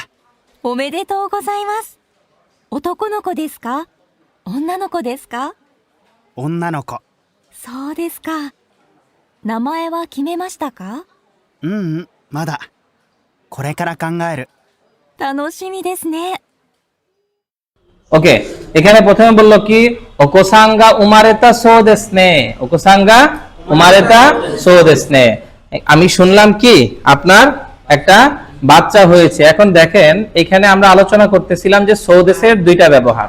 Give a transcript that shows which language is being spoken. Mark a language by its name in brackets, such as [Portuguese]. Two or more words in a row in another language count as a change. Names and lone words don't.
[Japanese] おめでとうございます。男の子ですか？女の子ですか？女の子。そうですか。名前は決めましたか？まだ。これから考える。楽しみですね。 [Bangla] ওকে, এখানে প্রথমে বললো কি? [Japanese] お子さんが生まれたそうですね。お子さんが生まれたそうですね. [Bangla] আমি শুনলাম কি আপনার একটা বাচ্চা হয়েছে। এখন দেখেন, এখানে আমরা আলোচনা করতেছিলাম যে সোদেসের দুইটা ব্যবহার।